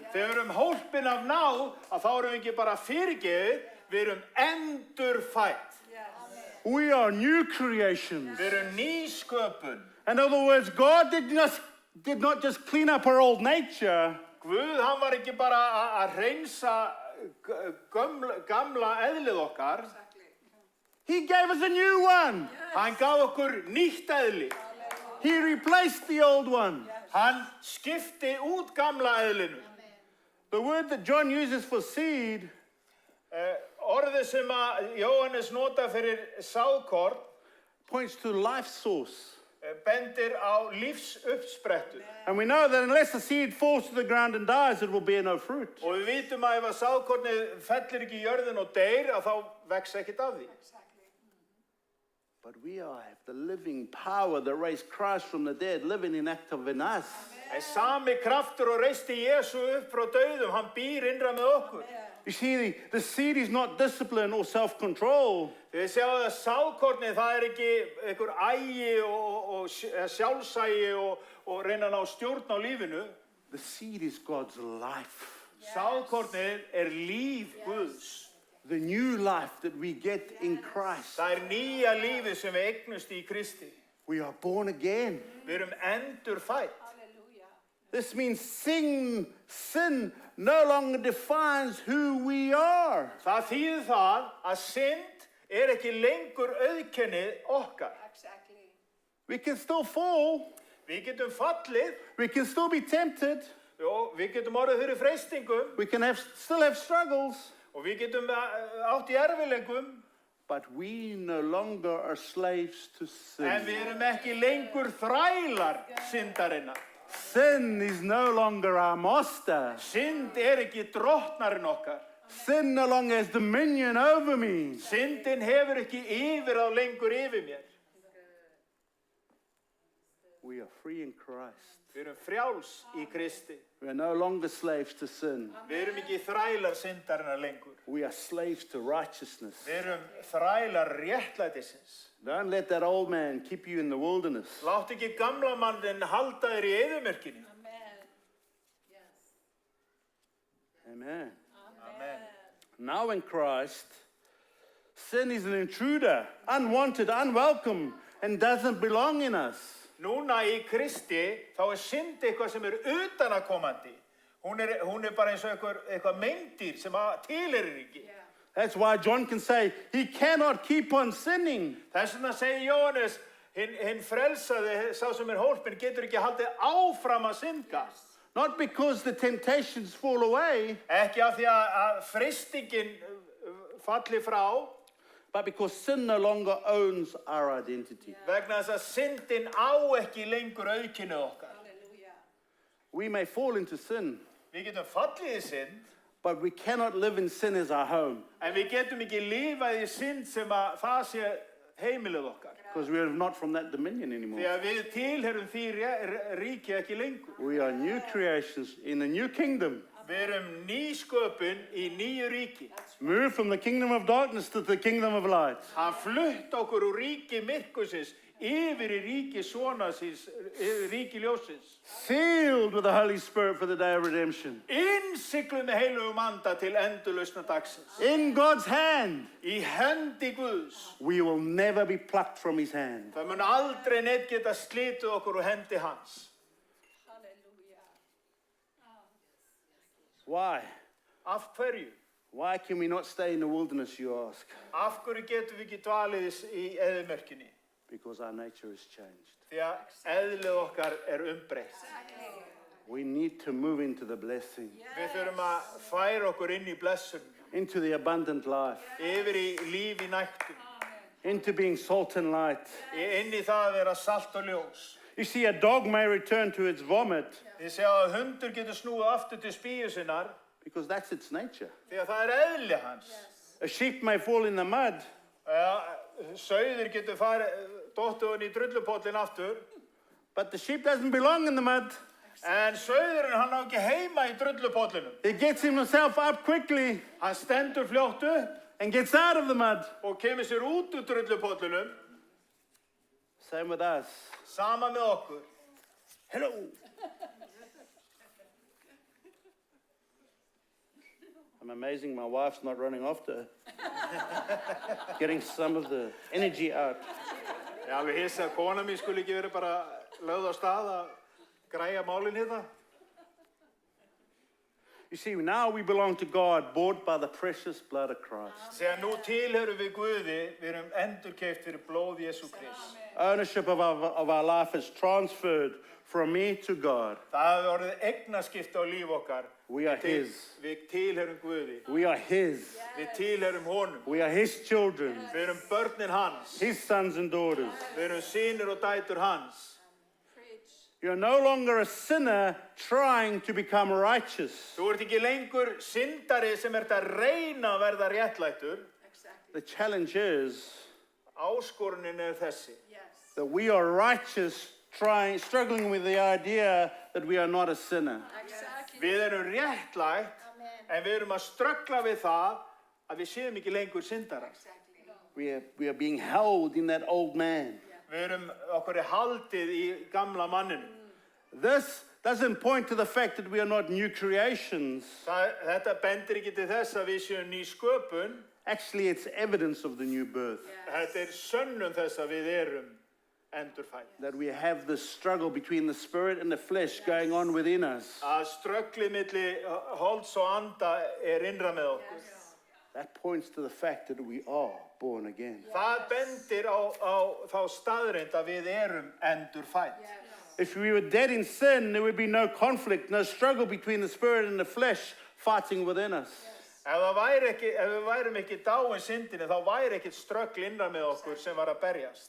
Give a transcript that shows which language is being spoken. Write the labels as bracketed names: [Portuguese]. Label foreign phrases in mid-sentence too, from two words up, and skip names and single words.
[Icelandic] Þegar við erum hólpin af náð, að þá erum við ekki bara fyrirgefið, við erum endurfædd. [English] We are new creations. [Icelandic] Við erum nýsköpun. [English] In other words, God did not just clean up our old nature. [Icelandic] Guð, hann var ekki bara að hreinsa gamla eðlið okkar. [English] He gave us a new one. [Icelandic] Hann gaf okkur nýtt eðli. [English] He replaced the old one. [Icelandic] Hann skipti út gamla eðlinu. [English] The word that John uses for seed [Icelandic] orðið sem að Jóhannes nota fyrir sáðkorn [English] points to life source. [Icelandic] Bendir á lífsuppsprettu. [English] And we know that unless the seed falls to the ground and dies, it will bear no fruit. [Icelandic] Og við vitum að ef sáðkornið fellir ekki í jörðin og deyr, að þá vex ekkert af því. [English] But we have the living power that raised Christ from the dead, living in active in us. [Icelandic] Sami kraftur og reisti Jesú upp frá dauðum, hann býr innra með okkur. [English] You see, the seed is not discipline or self-control. [Icelandic] Þið sjáu að sákornið, það ekki einhver ægi og sjálfsægi og reyna að ná stjórn á lífinu. [English] The seed is God's life. [Icelandic] Sákornið líf Guðs. [English] The new life that we get in Christ. [Icelandic] Það nýja lífið sem við eignumst í Kristi. [English] We are born again. [Icelandic] Við erum endurfædd. [English] This means sin no longer defines who we are. [Icelandic] Það þýðir það að synd ekki lengur auðkennið okkar. [English] We can still fall. [Icelandic] Við getum fallið. [English] We can still be tempted. [Icelandic] Við getum orðið fyrir freistingum. [English] We can still have struggles. [Icelandic] Og við getum átt í erfiðleikum. [English] But we no longer are slaves to sin. [Icelandic] En við erum ekki lengur þrælar syndarinnar. [English] Sin is no longer our master. [Icelandic] Synd ekki drottnarinn okkar. [English] Sin no longer has dominion over me. [Icelandic] Syndin hefur ekki yfirráð lengur yfir mér. [English] We are free in Christ. [Icelandic] Við erum frjáls í Kristi. [English] We are no longer slaves to sin. [Icelandic] Við erum ekki þrælar syndarinnar lengur. [English] We are slaves to righteousness. [Icelandic] Við erum þrælar réttlætisins. [English] Don't let that old man keep you in the wilderness. [Icelandic] Láttu ekki gamla mannin halda þér í eyðimörkinni. [English] Amen. [Icelandic] Amen. [English] Now in Christ, sin is an intruder, unwanted, unwelcome, and doesn't belong in us. [Icelandic] Núna í Kristi þá synd eitthvað sem utanakomandi. Hún bara eins og eitthvað meindýr sem tilheyrir ekki. [English] That's why John can say he cannot keep on sinning. [Icelandic] Þess vegna segir Jóhannes, hinn frelsaði, sá sem hólpinn, getur ekki haldið áfram að synda. [English] Not because the temptations fall away, [Icelandic] Ekki af því að freistingin falli frá, [English] but because sin no longer owns our identity. [Icelandic] vegna þess að syndin ekki lengur auðkennið okkar. [English] We may fall into sin, [Icelandic] Við getum fallið í synd, [English] but we cannot live in sin as our home [Icelandic] en við getum ekki lifað í synd sem að það sé heimilið okkar. [English] because we are not from that dominion anymore. [Icelandic] Því að við tilheyrum því ríki ekki lengur. [English] We are new creations in a new kingdom. [Icelandic] Við erum nýsköpun í nýju ríki. [English] Move from the kingdom of darkness to the kingdom of light. [Icelandic] Hann flutt okkur úr ríki myrkursins yfir í ríki svona síns, ríki ljósins. [English] Sealed with the Holy Spirit for the day of redemption. [Icelandic] Innsigluð með heilugum anda til endurlausna dagsins. [English] In God's hand. [Icelandic] Í hendi Guðs. [English] We will never be plucked from his hand. [Icelandic] Það mun aldrei neitt geta slitið okkur úr hendi hans. [English] Why? [Icelandic] Af hverju? [English] Why can we not stay in the wilderness, you ask? [Icelandic] Af hverju getum við ekki dvalið í eyðimörkinni? [English] Because our nature has changed. [Icelandic] Því að eðlið okkar umbreytt. [English] We need to move into the blessing, [Icelandic] Við þurfum að færa okkur inn í blessun, [English] into the abundant life, [Icelandic] yfir í líf í nægtum, [English] into being salt and light. [Icelandic] inn í það að vera salt og ljós. [English] You see, a dog may return to its vomit [Icelandic] Þið sjá að hundur getur snúið aftur til spýju sinnar, [English] because that's its nature. [Icelandic] því að það eðli hans. [English] A sheep may fall in the mud [Icelandic] Sauður getur dottið hann í drullupollin aftur, [English] but the sheep doesn't belong in the mud. [Icelandic] en sauðurinn hann á ekki heima í drullupollinum. [English] He gets himself up quickly [Icelandic] Hann stendur fljótt upp [English] and gets out of the mud. [Icelandic] og kemur sér út úr drullupollinum. [English] Same with us. [Icelandic] Sama með okkur. [English] Hello. I'm amazing my wife's not running after her. Getting some of the energy out. [Icelandic] Ég alveg hissa að kona mín skuli ekki verið bara lögð á stað að græja málin hérna. [English] You see, now we belong to God, bought by the precious blood of Christ. [Icelandic] Þegar nú tilheyrum við Guði, við erum endurkeypt fyrir blóð Jesú Krist. [English] Ownership of our life is transferred from me to God. [Icelandic] Það hefur orðið eignaskipti á líf okkar. [English] We are His. [Icelandic] Við tilheyrum Guði. [English] We are His. [Icelandic] Við tilheyrum honum. [English] We are His children. [Icelandic] Við erum börnin hans. [English] His sons and daughters. [Icelandic] Við erum synir og dætur hans. [English] You're no longer a sinner trying to become righteous. [Icelandic] Þú ert ekki lengur syndari sem ert að reyna að verða réttlættur. [English] The challenge is [Icelandic] Áskorunin þessi. [English] that we are righteous, struggling with the idea that we are not a sinner. [Icelandic] Við erum réttlætt En við erum að ströggla við það að við séum ekki lengur syndarar. [English] We are being held in that old man. [Icelandic] Við erum okkur haldið í gamla manninu. [English] This doesn't point to the fact that we are not new creations. [Icelandic] Þetta bendir ekki til þess að við séum ný sköpun. [English] Actually, it's evidence of the new birth. [Icelandic] Þetta sönnun þess að við erum endurfædd. [English] That we have this struggle between the spirit and the flesh going on within us. [Icelandic] Að strögglið milli holds og anda innra með okkur. [English] That points to the fact that we are born again. [Icelandic] Það bendir á þá staðreynd að við erum endurfædd. [English] If we were dead in sin, there would be no conflict, no struggle between the spirit and the flesh fighting within us. [Icelandic] Ef við værum ekki dáin syndinni, þá væri ekkert ströggl innra með okkur sem var að berjast.